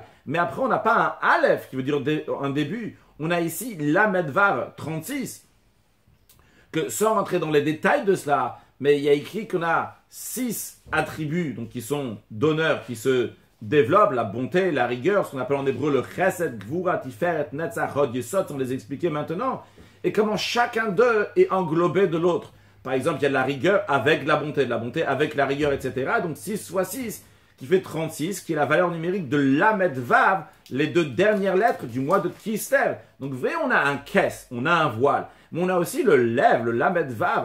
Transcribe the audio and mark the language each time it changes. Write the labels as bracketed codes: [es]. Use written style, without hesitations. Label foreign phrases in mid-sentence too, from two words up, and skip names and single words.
[fr] Mais après, on n'a pas un Aleph, qui veut dire un début. On a ici [he] למד וו [fr] 36. Que, sans rentrer dans les détails de cela, mais il y a écrit qu'on a 6 attributs, donc qui sont d'honneur, qui se développent, la bonté, la rigueur, ce qu'on appelle en hébreu le [he] חסד, גבורה, תפארת, נצח, הוד, יסוד, [fr] on les expliquer maintenant, et comment chacun d'eux est englobé de l'autre. Par exemple, il y a de la rigueur avec de la bonté avec la rigueur, etc. Donc 6 fois 6, qui fait 36, qui est la valeur numérique de [he] למד וו, [fr] les 2 dernières lettres du mois de Kislev. Donc, vous voyez, on a un kes, on a un voile. Mais on a aussi le Lev, le [he] למד וו.